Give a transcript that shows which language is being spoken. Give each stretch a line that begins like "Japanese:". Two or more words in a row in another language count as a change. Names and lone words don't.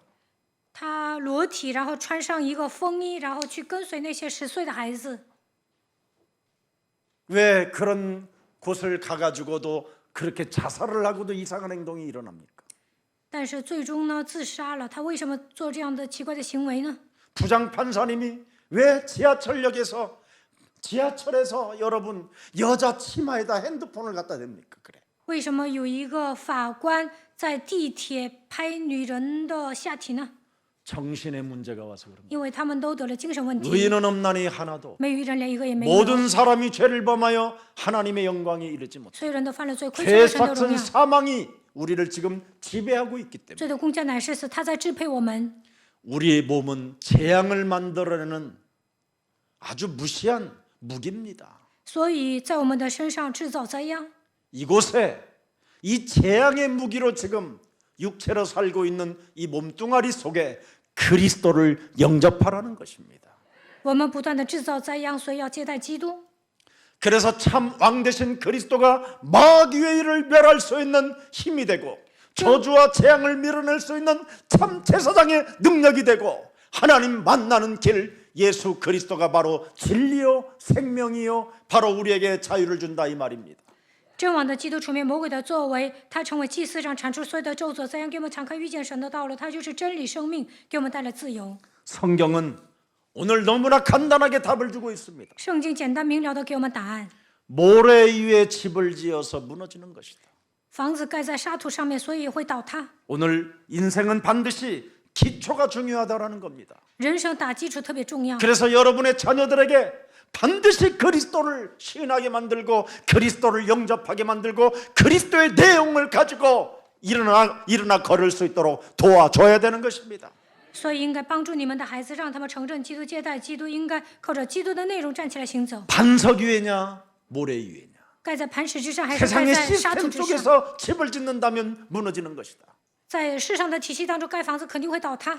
Chinese: 他裸体，然后穿上一个风衣，然后去跟随那些10岁的孩子。
Korean: 왜 그런 곳을 가가지고도 그렇게 자살을 하고도 이상한 행동이 일어납니까?
Chinese: 但是最终呢，自杀了。他为什么做这样的奇怪的行为呢？
Korean: 부장 판사님이 왜 지하철에서 여러분 여자 치마에다 핸드폰을 갖다 댑니까? 그래.
Chinese: 为什么有一个法官在地铁拍女人的下体呢？
Korean: 정신의 문제가 와서 그럽니다.
Chinese: 因为他们都得了精神问题，
Korean: 의인은 없나니 하나도.
Chinese: 没有一人连一个也没有。
Korean: 모든 사람이 죄를 범하여 하나님의 영광에 이르지 못해.
Chinese: 所有人都犯了罪，亏缺了神的荣
Korean: 죄삭은
Chinese: 耀。
Korean: 사망이 우리를 지금 지배하고 있기 때문에
Chinese: 罪的工价乃是死，他在支配我们。
Korean: 우리의 몸은 재앙을 만들어내는 아주 무시한 무기입니다.
Chinese: 所以在我们的身上制造灾殃。
Korean: 이곳에 이 재앙의 무기로 지금 육체로 살고 있는 이 몸뚱아리 속에 그리스도를 영접하라는 것입니다.
Chinese: 我们不断的制造灾殃，所以要接待基督。
Korean: 그래서 참 왕 되신 그리스도가 마귀의 일을 멸할 수 있는 힘이 되고 저주와 재앙을 밀어낼 수 있는 참 제사장의 능력이 되고 하나님 만나는 길 예수 그리스도가 바로 진리요 생명이요 바로 우리에게 자유를 준다 이 말입니다.
Chinese: 真王的基督除灭魔鬼的作为，他成为祭司长，铲除所有的咒诅灾殃，给我们敞开遇见神的道路。他就是真理生命，给我们带来自由。
Korean: 성경은 오늘 너무나 간단하게 답을 주고 있습니다.
Chinese: 圣经简单明了的给我们答案。
Korean: 모래 위에 집을 지어서 무너지는 것이다.
Chinese: 房子盖在沙土上面，所以会倒塌。
Korean: 오늘 인생은 반드시 기초가 중요하다라는 겁니다.
Chinese: 人生打基础特别重要，
Korean: 그래서 여러분의 자녀들에게 반드시 그리스도를 시인하게 만들고 그리스도를 영접하게 만들고 그리스도의 내용을 가지고 일어나 걸을 수 있도록 도와줘야 되는 것입니다.
Chinese: 所以应该帮助你们的孩子，让他们承认基督、接待基督，应该靠着基督的内容站起来行走。
Korean: 반석 위에냐 모래 위에냐
Chinese: 盖在磐石之上，还是盖
Korean: 세상의
Chinese: 在沙土
Korean: 시스템
Chinese: 之上？
Korean: 속에서 집을 짓는다면 무너지는 것이다.
Chinese: 在世上的体系当中盖房子肯定会倒塌，